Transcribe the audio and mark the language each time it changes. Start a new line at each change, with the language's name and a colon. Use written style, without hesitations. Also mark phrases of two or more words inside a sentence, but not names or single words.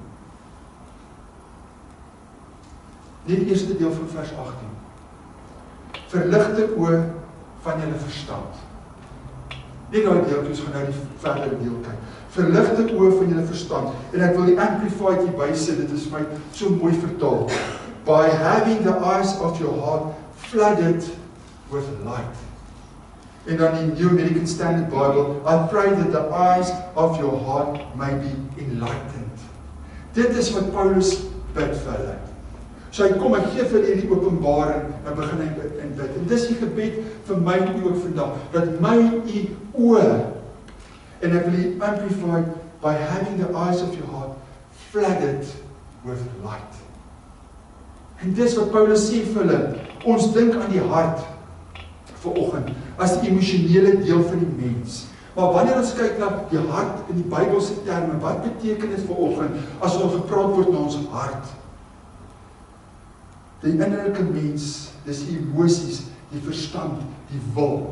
Afrikaans: Die eerste deel van vers 18. Verligte oë van julle verstand. Nie nou die deeltjies, gaan nou die verdere deel kyk. Verligte oë van julle verstand. En ek wil die Amplified hier bysit, dit is vir my so mooi vertaal.
English: By having the eyes of your heart flooded with light.
Afrikaans: En dan in
English: New American Standard Bible, I pray that the eyes of your heart may be enlightened.
Afrikaans: Dit is wat Paulus bid vir hulle. So hy kom, hy gee vir hierdie openbaring, en begin hy bid. En dis die gebed vir my en u ook vandag, dat my u oë, en ek wil die Amplified,
English: by having the eyes of your heart flooded with light.
Afrikaans: En dis wat Paulus sê vir hulle, ons dink aan die hart vanoggend, as die emosionele deel van die mens. Maar wanneer ons kyk na die hart in die Bybelse terme, wat beteken dit vanoggend, as ons gepraat word na ons hart? Die innerlike mens, dis die emosies, die verstand, die wil.